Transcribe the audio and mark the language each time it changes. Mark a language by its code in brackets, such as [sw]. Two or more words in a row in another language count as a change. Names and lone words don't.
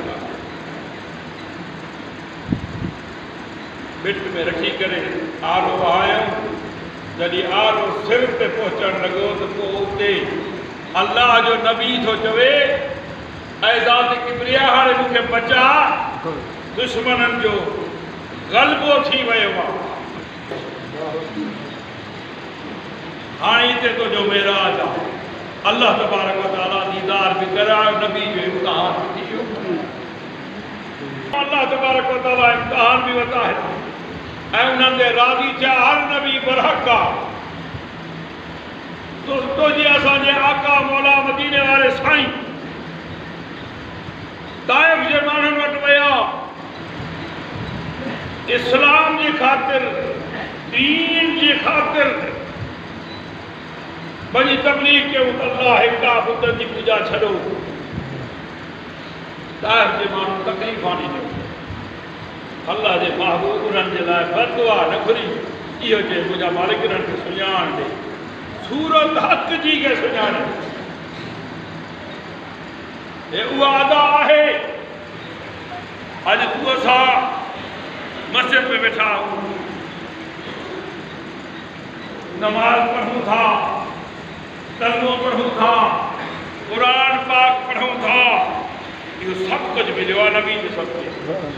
[sd] बिट में रखी करे आरो आयो जॾहिं आरो सिर ते पहुचण लॻो त पोइ उते अल्लाह जो नबी थो चवे ऐं ज़ात किबरिया हाणे मूंखे बचा दुश्मननि जो ग़लबो थी वियो आहे हाँ इतने तो जो मेराज आहे [ar] الله تبارك وتعالى [sd] दीदार भी करायो नबी जो इम्तिहान भी थियो [ar] الله تبارك وتعالى [sd] इम्तिहान भी वता है ऐं उन्हनि ते राज़ी थिया हर नबी बरहक आहे तो जी असांजे आका मौला मदीने वारे साईं ताइफ जे माण्हुनि वटि विया इस्लाम जी ख़ातिर दीन जी ख़ातिर बड़ी तबलीग के अल्लाह हिक्का बुद्ध की पूजा छो ताइफ जे माण्हू तकलीफ़ आनी ॾियो अल्लाह जे महबूब उन्हनि जे लाइ बददुआ न घुरी इहो चए मुंहिंजा मालिक उन्हनि खे सुञाण ॾे सूरत हक़ जी खे सुञाण हे उहा अदा आहे अॼु तूं असां मस्जिद में वेठा नमाज पढ़ूं था कलमो पढ़ूं था कुरान पाक पढ़ूं था इहो सभु कुझु मिलियो आहे नबी जे सभु